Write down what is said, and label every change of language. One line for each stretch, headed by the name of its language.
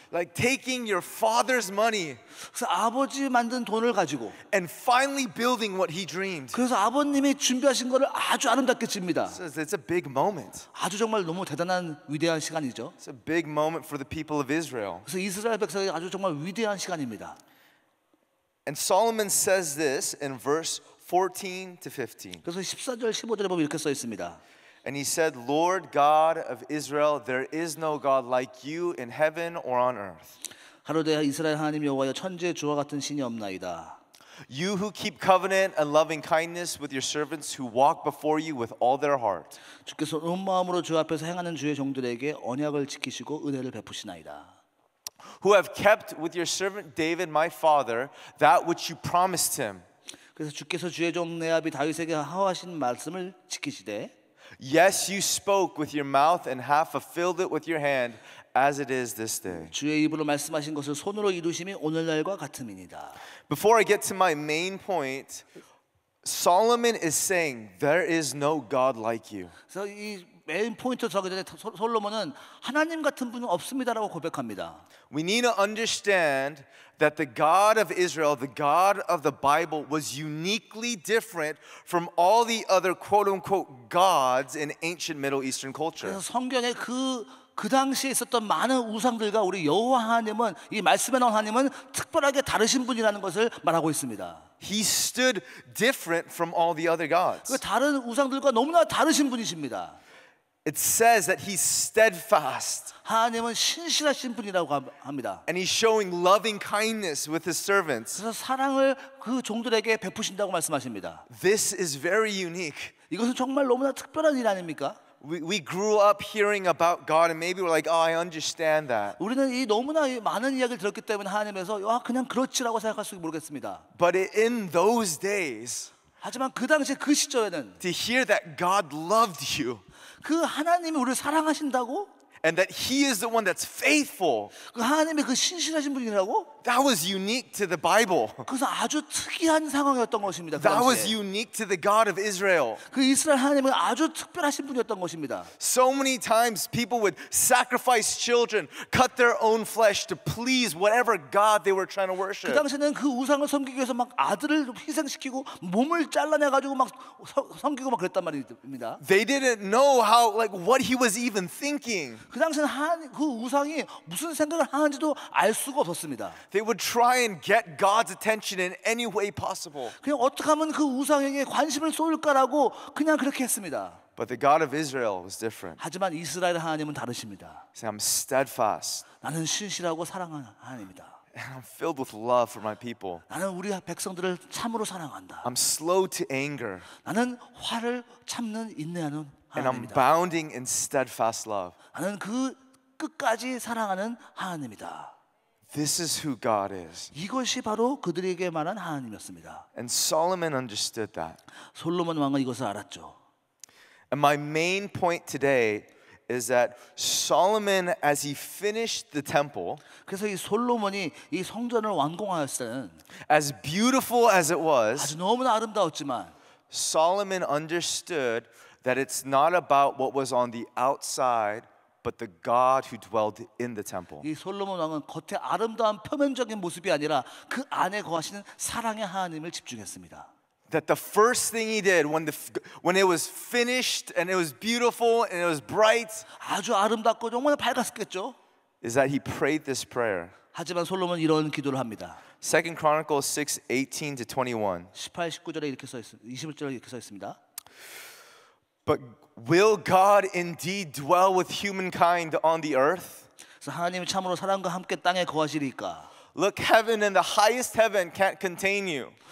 English: Like taking your father's money
Korean: 그래서 아버지 만든 돈을 가지고
English: and finally building what he dreamed.
Korean: 그래서 아버님이 준비하신 거를 아주 아름답게 집니다.
English: It's a big moment.
Korean: 아주 정말 너무 대단한 위대한 시간이죠.
English: It's a big moment for the people of Israel.
Korean: 그래서 이스라엘 백성이 아주 정말 위대한 시간입니다.
English: And Solomon says this in verse 14 to 15.
Korean: 그래서 14절 15절에 보면 이렇게 써 있습니다.
English: And he said, Lord God of Israel, there is no God like you in heaven or on earth.
Korean: 하루되 이스라엘 하나님 여호와여 천지에 주와 같은 신이 없나이다.
English: You who keep covenant and loving kindness with your servants who walk before you with all their heart.
Korean: 주께서 온 마음으로 주 앞에서 행하는 주의 종들에게 언약을 지키시고 은혜를 베푸시나이다.
English: Who have kept with your servant David my father that which you promised him.
Korean: 그래서 주께서 주의 종 레압이 다윗에게 하하신 말씀을 지키시되
English: Yes, you spoke with your mouth and have fulfilled it with your hand as it is this day.
Korean: 주의 입으로 말씀하신 것을 손으로 이루심이 오늘날과 같음이니이다.
English: Before I get to my main point, Solomon is saying there is no God like you.
Korean: 그래서 이 메인 포인트 서기 전에 솔로몬은 하나님 같은 분은 없습니다라고 고백합니다.
English: We need to understand that the God of Israel, the God of the Bible, was uniquely different from all the other quote-unquote gods in ancient Middle Eastern culture.
Korean: 그래서 성경에 그 당시에 있었던 많은 우상들과 우리 여호와 하나님은 이 말씀에 나온 하나님은 특별하게 다르신 분이라는 것을 말하고 있습니다.
English: He stood different from all the other gods.
Korean: 그 다른 우상들과 너무나 다르신 분이십니다.
English: It says that he's steadfast.
Korean: 하나님은 신실하신 분이라고 합니다.
English: And he's showing loving kindness with his servants.
Korean: 그래서 사랑을 그 종들에게 베푸신다고 말씀하십니다.
English: This is very unique.
Korean: 이것은 정말 너무나 특별한 일 아닙니까?
English: We grew up hearing about God and maybe we're like, oh, I understand that.
Korean: 우리는 이 너무나 많은 이야기를 들었기 때문에 하나님에서 그냥 그렇지라고 생각할 수 모르겠습니다.
English: But in those days,
Korean: 하지만 그 당시에 그 시절에는
English: to hear that God loved you
Korean: 그 하나님이 우리를 사랑하신다고
English: and that he is the one that's faithful,
Korean: 그 하나님이 그 신실하신 분이라고
English: That was unique to the Bible.
Korean: 그래서 아주 특이한 상황이었던 것입니다. 그
English: That was
Korean: 당시에.
English: unique to the God of Israel.
Korean: 그 이스라엘 하나님은 아주 특별하신 분이었던 것입니다.
English: So many times people would sacrifice children, cut their own flesh to please whatever God they were trying to 그 worship.
Korean: 당시에는 그 우상을 섬기기 위해서 막 아들을 희생시키고 몸을 잘라내 가지고 막 섬기고 막 그랬단 말입니다.
English: They didn't know how, like, what he was even thinking.
Korean: 그 당시에는 그 우상이 무슨 생각을 하는지도 알 수가 없었습니다.
English: They would try and get God's attention in any way possible.
Korean: 그냥 어떻게 하면 그 우상에게 관심을 쏠까라고 그냥 그렇게 했습니다.
English: But the God of Israel was different.
Korean: 하지만 이스라엘 하나님은 다르십니다.
English: He said, I'm steadfast
Korean: 나는 신실하고 사랑하는 하나님이다.
English: and I'm filled with love for my people.
Korean: 나는 우리 백성들을 참으로 사랑한다.
English: I'm slow to anger
Korean: 나는 화를 참는 인내하는
English: and I'm
Korean: 하나님이다.
English: abounding in steadfast love.
Korean: 나는 그 끝까지 사랑하는 하나님이다.
English: This is who God is.
Korean: 이것이 바로 그들에게 말한 하나님이었습니다.
English: And Solomon understood that.
Korean: 솔로몬 왕은 이것을 알았죠.
English: And my main point today is that Solomon, as he finished the temple,
Korean: 그래서 이 솔로몬이 이 성전을 완공하였을 때는
English: as beautiful as it was,
Korean: 아주 너무나 아름다웠지만
English: Solomon understood that it's not about what was on the outside, but the God who dwelled in the temple.
Korean: 이 솔로몬 왕은 겉에 아름다운 표면적인 모습이 아니라 그 안에 거하시는 사랑의 하나님을 집중했습니다.
English: That the first thing he did when it was finished and it was beautiful and it was bright
Korean: 아주 아름답고 정말 밝았겠죠.
English: is that he prayed this prayer.
Korean: 하지만 솔로몬은 이런 기도를 합니다.
English: 2 Chronicles 6:18 to 21.
Korean: 18, 19절에 이렇게 써 있습니다. 21절에 이렇게 써 있습니다.
English: But will God indeed dwell with humankind on the earth?
Korean: 그래서 하나님이 참으로 사람과 함께 땅에 거하시리까?
English: Look, heaven and the highest heaven can't contain you.